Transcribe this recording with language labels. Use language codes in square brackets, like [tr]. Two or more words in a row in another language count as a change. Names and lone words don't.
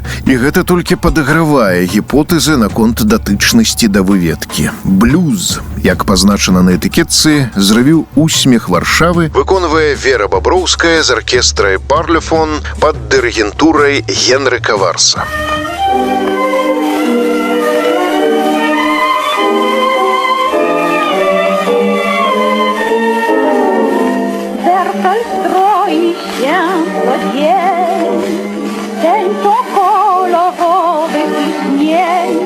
[be] І гэта толькі падагравае гіпотэзы наконт датычнасці да выведкі. Блюз, як пазначана на этыкетцы, з рэвю «Усмех Варшавы» выконвае Вера Баброўская з аркестрай «Парлефон» пад дырыгентурай Генрыка Варса. [pl] Wertel stroi się co dzień, dzień to kolorowych śnień.